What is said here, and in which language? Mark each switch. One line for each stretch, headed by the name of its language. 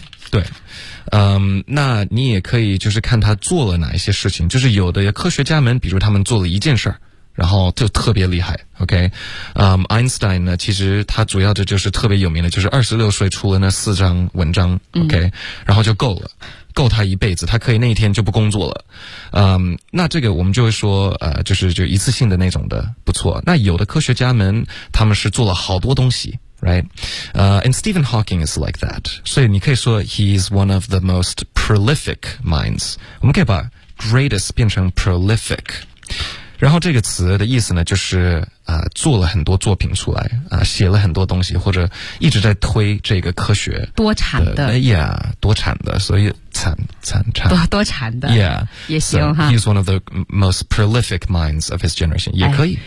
Chinese: 对，那你也可以就是看他做了哪一些事情，就是有的科学家们，比如他们做了一件事儿，然后就特别厉害 ，OK， Einstein 呢，其实他主要的就是特别有名的，就是26岁出了那四张文章 ，OK，然后就够了，够他一辈子，他可以那一天就不工作了，那这个我们就会说，就是一次性的那种的不错。那有的科学家们，他们是做了好多东西。
English: Right? And Stephen Hawking is like that. So you can say he's one of the most prolific minds. We can make greatest 变成 prolific.
Chinese: 然后这个词的意思呢就是做了很多作品出来写了很多东西或者一直在推这个科学。多产的。 Yeah, 多产的。所以产。多产的。
English: Yeah.
Chinese: 也行哈。
English: So, he's one of the most prolific minds of his generation.
Chinese: 也可以。